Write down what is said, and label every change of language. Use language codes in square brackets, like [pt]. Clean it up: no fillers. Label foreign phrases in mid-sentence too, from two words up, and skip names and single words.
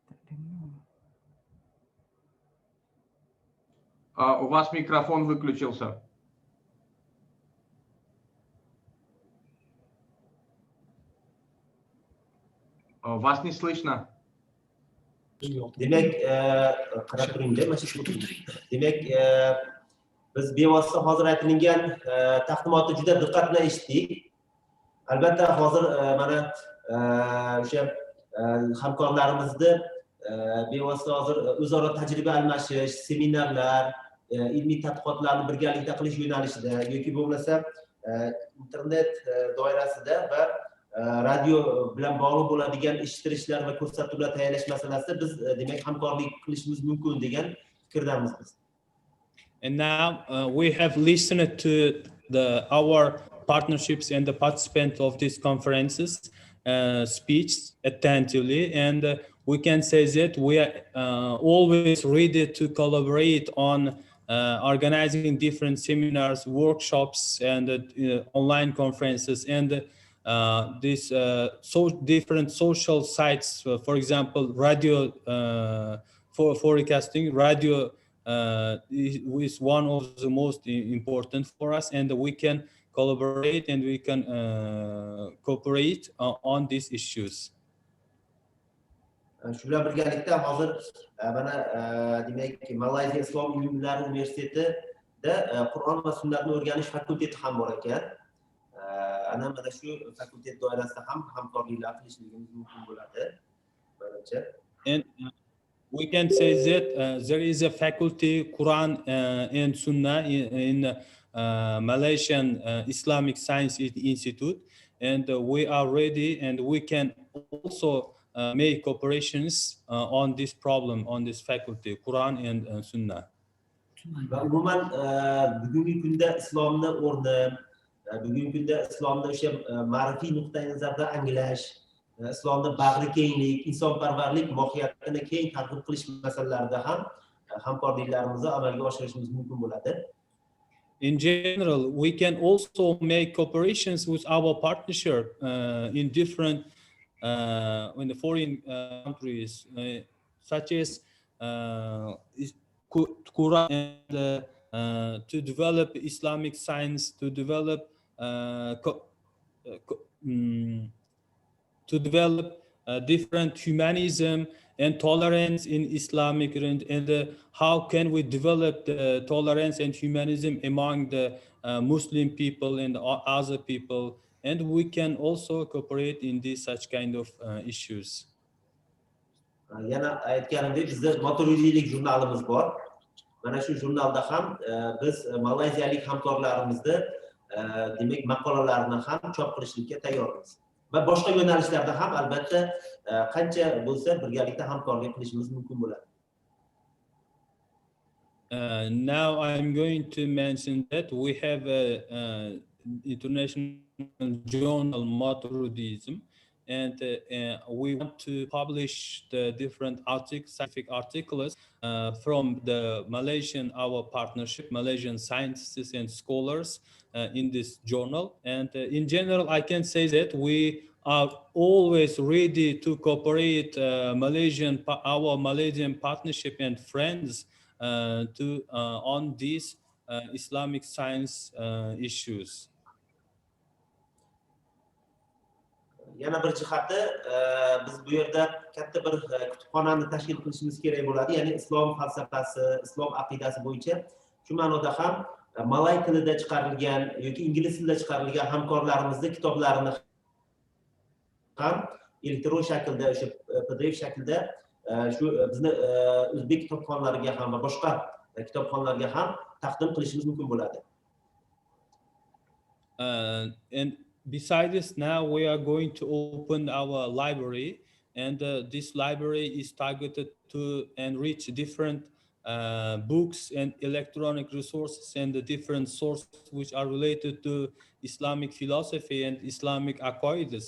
[ru] У вас микрофон выключился. Вас не слышно. [uz] Demak, qarab turinglar, mana shu demak, biz bevosita hozir aytilgan taqdimotni juda diqqat bilan eshitdik. Albatta hozir mana o'sha hamkorlarimizni bevosita hozir o'zaro tajriba almashish, seminarlar, ilmiy tadqiqotlarni birgalikda qilish yo'nalishida yoki bo'lmasa internet doirasida va radio bilan bog'liq bo'ladigan eshittirishlar va ko'rsatuvlar tayyorlash masalasida biz demak hamkorlik qilishimiz mumkin degan fikrdamiz biz. [en] And now we have listened to our partnerships and the participants of these conferences speech attentively, and we can say that we are always ready to collaborate on organizing different seminars, workshops, and online conferences, and these different social sites, for example, radio for forecasting. Radio is one of the most important for us, and we can collaborate and we can cooperate on these issues. [uz] Shu bilan birgalikda hozir mana demak Malayziya Islom ilmlari universitetida Qur'on va sunnatni o'rganish fakulteti ham bor ekan. Ana mana shu fakultet doirasida ham hamkorliklar qilishligimiz mumkin bo'ladi. Menimcha. [en] And we can say that there is a faculty Quran and Sunnah in Malaysian Islamic Science Institute, and we are ready, and we can also make cooperations on this problem, on this faculty, Quran and Sunnah. [uz] Va umuman bugungi kunda islomni o'rni, bugungi kunda islomni o'sha ma'rifiy nuqtai nazardan anglash, islomni bag'ri kenglik, insonparvarlik mohiyatini keng targ'ib qilish masalalarida ham hamkorliklarimizni amalga oshirishimiz mumkin bo'ladi. [en] In general, we can also make cooperations with our partnership in different in the foreign countries, such as Quran, and to develop Islamic science, to develop different humanism and tolerance in Islamic, and how can we develop the tolerance and humanism among the Muslim people and other people, and we can also cooperate in these such kind of issues. [uz] Yana aytganimdek, bizda Moturidiylik jurnalimiz bor. Mana shu jurnalda ham biz malayziyalik hamkorlarimizni demak maqolalarini ham chop qilishlikka tayyormiz. Va boshqa yo'nalishlarda ham albatta qancha bo'lsa birgalikda hamkorlik qilishimiz mumkin bo'ladi. [en] Now I'm going to mention that we have a international journal Moturidiism, and we want to publish the different scientific articles from the Malaysian, our partnership, Malaysian scientists and scholars in this journal. And in general, I can say that we are always ready to cooperate our Malaysian partnership and friends on these Islamic science issues. [uz] Yana bir jihati biz bu yerda katta bir kutubxonani tashkil qilishimiz kerak bo'ladi. Ya'ni islom falsafasi, islom aqidasi bo'yicha shu ma'noda ham malay tilida chiqarilgan yoki ingliz tilida chiqarilgan hamkorlarimizning kitoblarini ham elektron shaklda, o'sha PDF shaklda shu bizni o'zbek kitobxonalariga ham va boshqa kitobxonlarga ham taqdim qilishimiz mumkin bo'ladi. [en] And besides this, now we are going to open our library, and this library is targeted to enrich different books and electronic resources and the different sources which are related to Islamic philosophy and Islamic aqaidas.